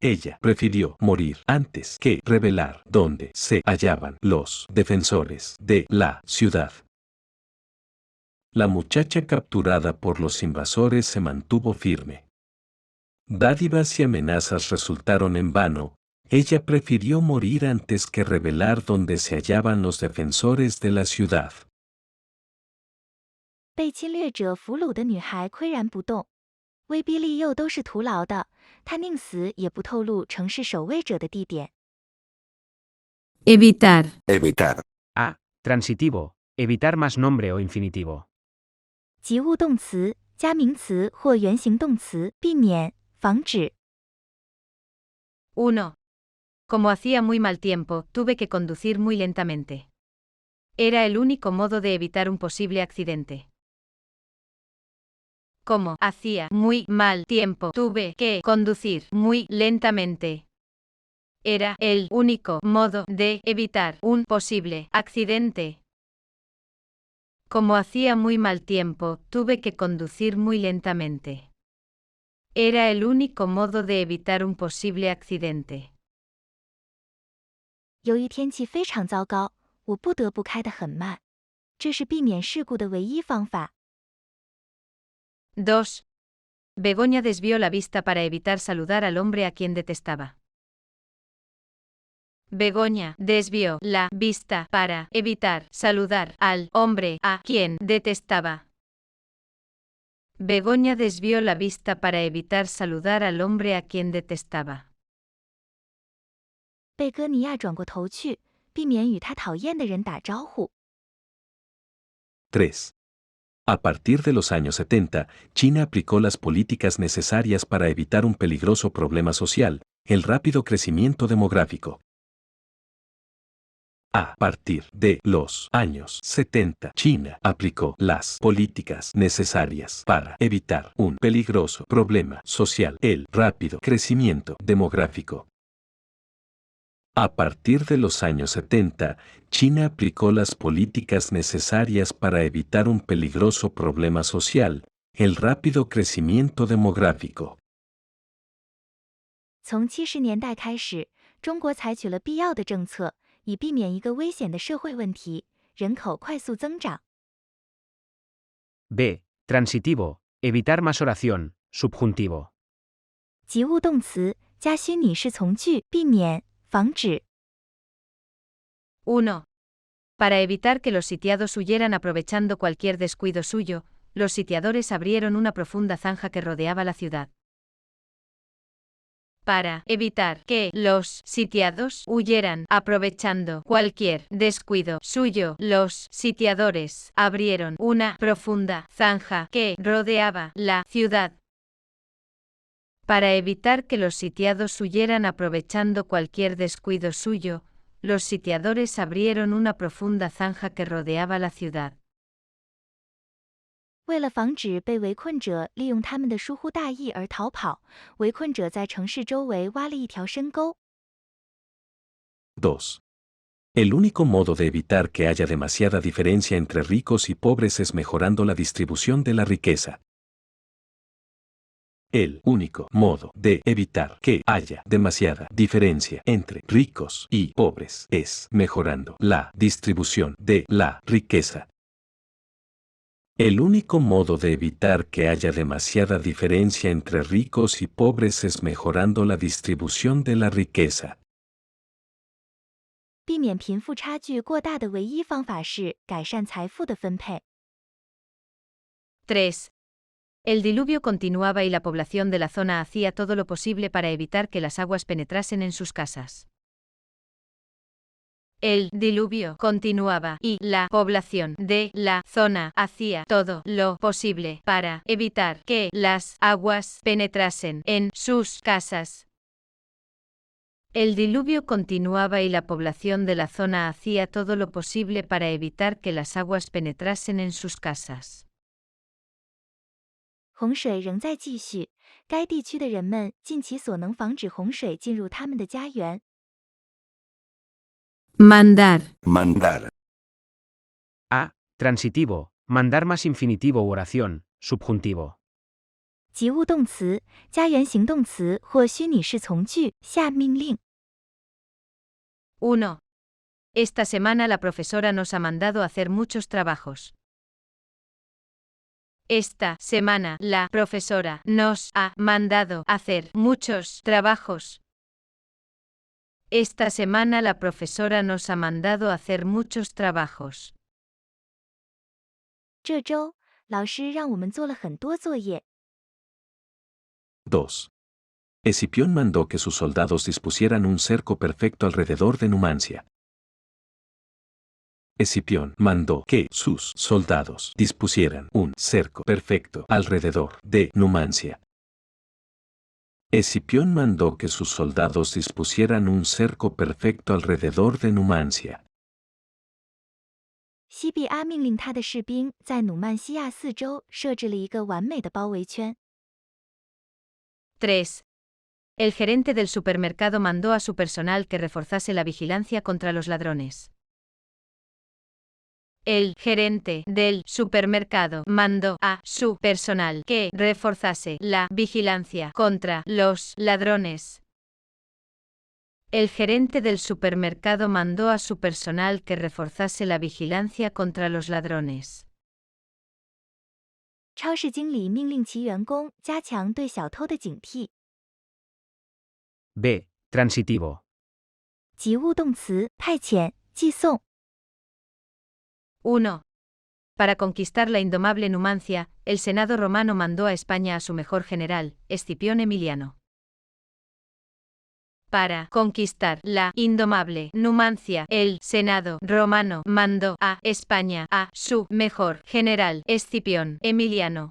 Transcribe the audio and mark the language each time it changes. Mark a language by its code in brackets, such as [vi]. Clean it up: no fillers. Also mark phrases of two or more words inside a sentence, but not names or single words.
[es] Ella prefirió morir antes que revelar dónde se hallaban los defensores de la ciudad. La muchacha capturada por los invasores se mantuvo firme. Dádivas y amenazas resultaron en vano. Ella prefirió morir antes que revelar dónde se hallaban los defensores de la ciudad. [zh] 被侵略者俘虏的女孩岿然不动，威逼利诱都是徒劳的，她宁死也不透露城市守卫者的地点。 [es] Evitar. Evitar. A. Transitivo. Evitar más nombre o infinitivo. [zh] 及物动词加名词或原形动词，避免、防止。 [es] 1. Como hacía muy mal tiempo, tuve que conducir muy lentamente. Era el único modo de evitar un posible accidente. Como hacía muy mal tiempo, tuve que conducir muy lentamente. Era el único modo de evitar un posible accidente. Como hacía muy mal tiempo, tuve que conducir muy lentamente. Era el único modo de evitar un posible accidente. [zh] 由于天气非常糟糕，我不得不开得很慢。这是避免事故的唯一方法。 [es] 2. Begoña desvió la vista para evitar saludar al hombre a quien detestaba. Begoña desvió la vista para evitar saludar al hombre a quien detestaba. Begoña desvió la vista para evitar saludar al hombre a quien detestaba. [zh] 贝戈尼亚转过头去，避免与他讨厌的人打招呼。 [es] 3. A partir de los años 70, China aplicó las políticas necesarias para evitar un peligroso problema social, el rápido crecimiento demográfico. A partir de los años 70, China aplicó las políticas necesarias para evitar un peligroso problema social, el rápido crecimiento demográfico. A partir de los años 70, China aplicó las políticas necesarias para evitar un peligroso problema social, el rápido crecimiento demográfico. [zh] 从70年代开始，中国采取了必要的政策，以避免一个危险的社会问题：人口快速增长。 [es] B. Transitivo. Evitar más oración. Subjuntivo. [zh] 及物动词加虚拟式从句，避免、防止。 [es] 1. Para evitar que los sitiados huyeran aprovechando cualquier descuido suyo, los sitiadores abrieron una profunda zanja que rodeaba la ciudad. Para evitar que los sitiados huyeran aprovechando cualquier descuido suyo, los sitiadores abrieron una profunda zanja que rodeaba la ciudad. Para evitar que los sitiados huyeran aprovechando cualquier descuido suyo, los sitiadores abrieron una profunda zanja que rodeaba la ciudad. [zh] 为了防止被围困者利用他们的疏忽大意而逃跑，围困者在城市周围挖了一条深沟。 [es] 2. El único modo de evitar que haya demasiada diferencia entre ricos y pobres es mejorando la distribución de la riqueza. El único modo de evitar que haya demasiada diferencia entre ricos y pobres es mejorando la distribución de la riqueza. El único modo de evitar que haya demasiada diferencia entre ricos y pobres es mejorando la distribución de la riqueza. [zh] 避免贫富差距过大的唯一方法是改善财富的分配。 [es] 3. El diluvio continuaba y la población de la zona hacía todo lo posible para evitar que las aguas penetrasen en sus casas. El diluvio continuaba y la población de la zona hacía todo lo posible para evitar que las aguas penetrasen en sus casas. El diluvio continuaba y la población de la zona hacía todo lo posible para evitar que las aguas penetrasen en sus casas. [zh] 洪水仍在继续，该地区的人们尽其所能防止洪水进入他们的家园。 [es] Mandar. Mandar. A. Transitivo, mandar más infinitivo u oración, subjuntivo. [zh] 及物动词、加原形动词或虚拟式从句下命令。 [es] 1. Esta semana la profesora nos ha mandado hacer muchos trabajos. Esta semana la profesora nos ha mandado hacer muchos trabajos. Esta semana la profesora nos ha mandado hacer muchos trabajos. [zh] 这周，老师让我们做了很多作业。 [es] 2. Escipión mandó que sus soldados dispusieran un cerco perfecto alrededor de Numancia. Escipión mandó que sus soldados dispusieran un cerco perfecto alrededor de Numancia. Escipión mandó que sus soldados dispusieran un cerco perfecto alrededor de Numancia. [zh] 西庇阿命令他的士兵在努曼西亚四周设置了一个完美的包围圈。 [es] 3. El gerente del supermercado mandó a su personal que reforzase la vigilancia contra los ladrones. El gerente del supermercado mandó a su personal que reforzase la vigilancia contra los ladrones. El gerente del supermercado mandó a su personal que reforzase la vigilancia contra los ladrones. [zh] 超市经理命令其员工加强对小偷的警惕。 [es] B. Transitivo. [zh] 及物动词派遣、寄送。 [es] 1. Para conquistar la indomable Numancia, el Senado romano mandó a España a su mejor general, Escipión Emiliano. Para conquistar la indomable Numancia, el Senado romano mandó a España a su mejor general, Escipión Emiliano.